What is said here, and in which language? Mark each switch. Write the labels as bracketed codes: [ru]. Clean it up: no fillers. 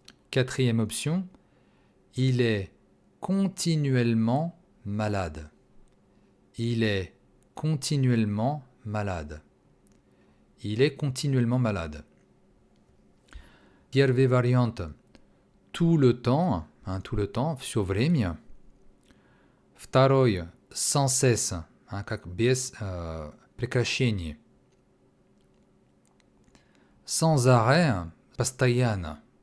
[fr] Quatrième option, il est continuellement malade. Il est continuellement malade. Il est continuellement malade. [ru] Первая вариант. [fr] Tout le temps, [ru] все время. Второй, [fr] sans cesse, [ru] как без прекращения. [fr] Sans arrêt, постоянно.